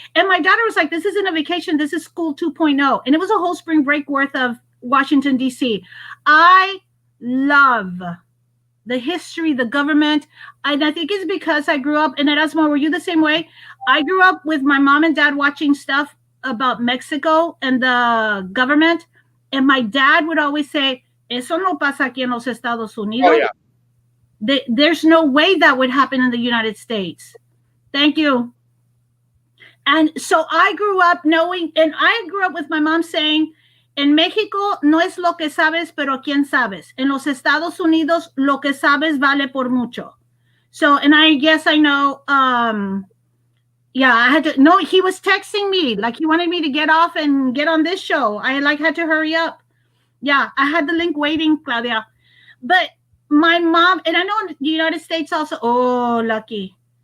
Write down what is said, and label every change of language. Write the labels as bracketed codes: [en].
[en] And my daughter was like, this isn't a vacation. This is school 2.0. And it was a whole spring break worth of Washington, D.C. I love the history, the government. And I think it's because I grew up, and Erasmo, were you the same way? I grew up with my mom and dad watching stuff about Mexico and the government. And my dad would always say, [es] eso no pasa aquí en los Estados Unidos. [en] Oh, yeah. There's no way that would happen in the United States. Thank you. And so I grew up knowing, and I grew up with my mom saying, [es] en México no es lo que sabes, pero quién sabes. En los Estados Unidos, lo que sabes vale por mucho. [en] So, and I guess I know, yeah, I had to, no, he was texting me, like he wanted me to get off and get on this show. I like had to hurry up. Yeah, I had the link waiting, Claudia. But my mom, and I know in the United States also, oh, lucky.